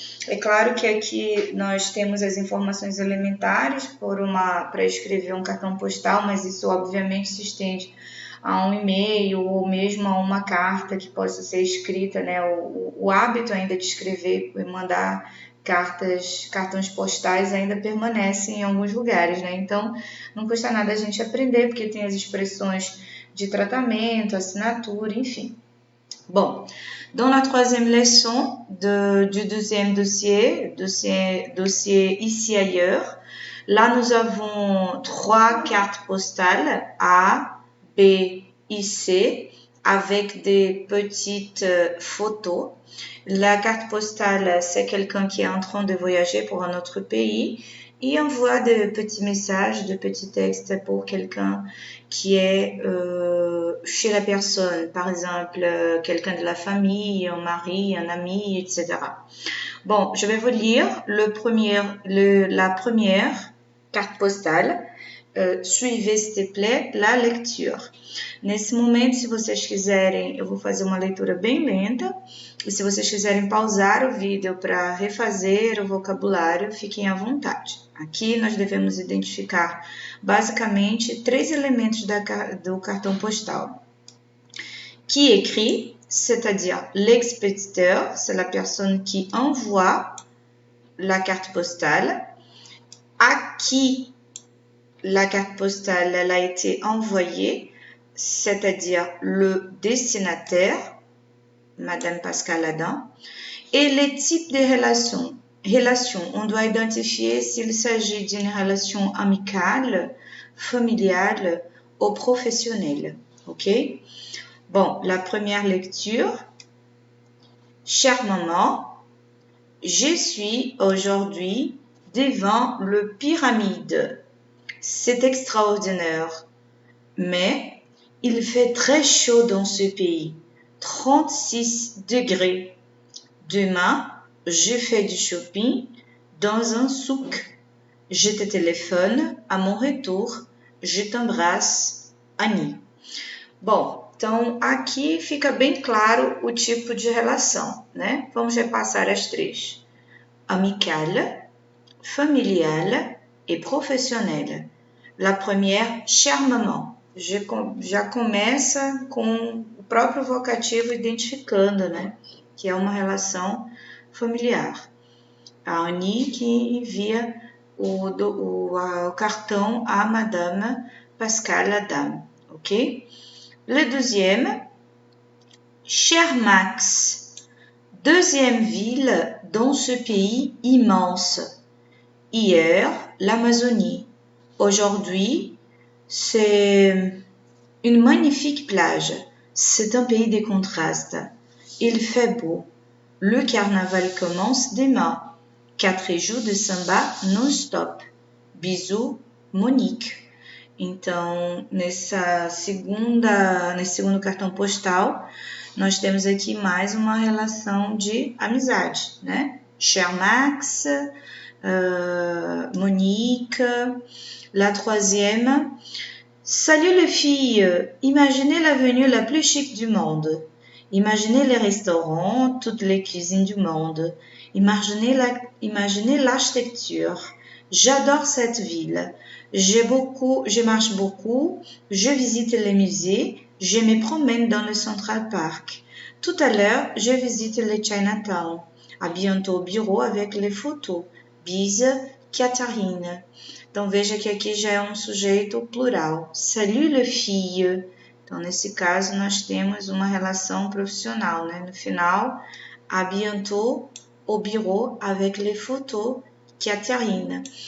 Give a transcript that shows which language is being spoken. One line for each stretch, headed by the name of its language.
Portuguese: É claro que aqui nós temos as informações elementares para escrever um cartão postal, mas isso obviamente se estende a um e-mail ou mesmo a uma carta que possa ser escrita, né? O hábito ainda de escrever e mandar cartões postais ainda permanece em alguns lugares, né? Então, não custa nada a gente aprender, porque tem as expressões de tratamento, assinatura, enfim.
French: Bon, dans la troisième leçon du deuxième dossier ici ailleurs, là nous avons 3 cartes postales A, B et C avec des petites photos. La carte postale, c'est quelqu'un qui est en train de voyager pour un autre pays et envoie de petits messages, de petits textes pour quelqu'un qui est chez la personne, par exemple quelqu'un de la famille, un mari, un ami, etc. Bon, je vais vous lire la première carte postale. Suivez, s'il te plaît, la lecture.
Portuguese: Nesse momento, se vocês quiserem, eu vou fazer uma leitura bem lenta. E se vocês quiserem pausar o vídeo para refazer o vocabulário, fiquem à vontade. Aqui nós devemos identificar basicamente 3 elementos do cartão postal.
French: Qui écrit, c'est-à-dire l'expéditeur, c'est la personne qui envoie la carte postale. À qui la carte postale elle a été envoyée, c'est-à-dire le destinataire, Madame Pascal Adam, et les types de relations. On doit identifier s'il s'agit d'une relation amicale, familiale ou professionnelle. Ok? Bon, la première lecture. Chère maman, je suis aujourd'hui devant le pyramide. C'est extraordinaire, mais il fait très chaud dans ce pays, 36 degrés. Demain, je fais du shopping dans un souk. Je te téléphone à mon retour. Je t'embrasse, Annie.
Portuguese: Bom, então aqui fica bem claro o tipo de relação, né? Vamos repassar as 3.
French: Amicale, familiale et professionnelle. La première, chère maman.
Portuguese: Já começa com o próprio vocativo identificando, né? Que é uma relação familiar. A Annie que envia o cartão à Madame Pascal Adam, ok?
French: Le deuxième, cher Max, deuxième ville dans ce pays immense. Hier, l'Amazonie. Aujourd'hui, c'est une magnifique plage. C'est un pays de contrastes. Il fait beau. Le carnaval commence demain. 4 jours de samba non-stop. Bisous, Monique.
Portuguese: Então, nesse segundo cartão postal, nós temos aqui mais uma relação de amizade, né?
French: Cher Max,
Portuguese: Monique.
French: La troisième, salut les filles, imaginez l'avenue la plus chic du monde. Imaginez les restaurants, toutes les cuisines du monde. Imaginez l'architecture. J'adore cette ville. Je marche beaucoup, je visite les musées, je me promène dans le Central Park. Tout à l'heure, je visite le Chinatown. À bientôt au bureau avec les photos. Bise, Catarina.
Portuguese: Então, veja que aqui já é um sujeito plural.
French: Salut les filles.
Portuguese: Então, nesse caso, nós temos uma relação profissional, né? No final,
French: à bientôt au bureau avec les photos,
Portuguese: Catarina.